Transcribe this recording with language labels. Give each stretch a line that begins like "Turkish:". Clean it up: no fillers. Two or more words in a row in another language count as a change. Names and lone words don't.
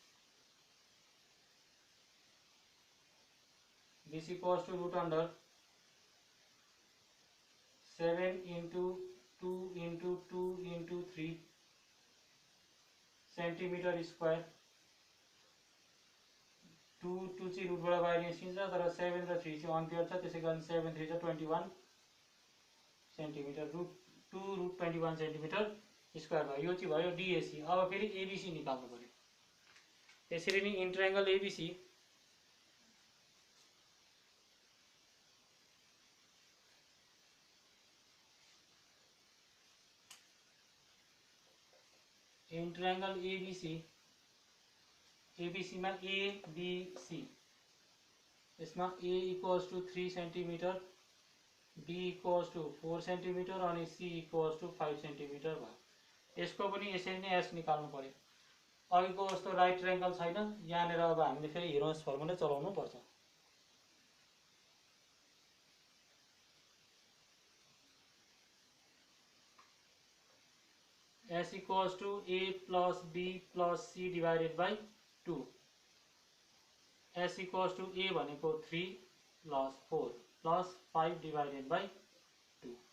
English: This equals to root under 7 into 2 into 2 into 3 centimeter square.
Nepali: 2 चाहिँ रुटबाट बाहिर निस्किन्छ, तर 7 र 3 चाहिँ अनपेयर छ, त्यसै कारण 7 3 चाहिँ 21 सेन्टिमिटर, रूट 2 रूट 21
English: centimeter square
Nepali: भयो। यो चाहिँ भयो DAC। अब फेरि ABC निकाल्नु पर्यो। त्यसरी नै
English: in triangle ABC in triangle ABC, ABC में ABC, इसमें A equals to 3 centimeter, B equals to 4 centimeter अनि C equals to 5 centimeter भयो।
Nepali: यसको पनि यसरी नै S निकाल्नु पर्यो। अघिको जस्तो
English: right triangle
Nepali: छैन, यहाँनिर अब हामीले फेरि
English: Heron's formula
Nepali: चलाउनु पर्छ।
English: S equals to A plus B plus C divided by 2, S equals to A भनेको 3 plus 4 plus 5 divided by 2.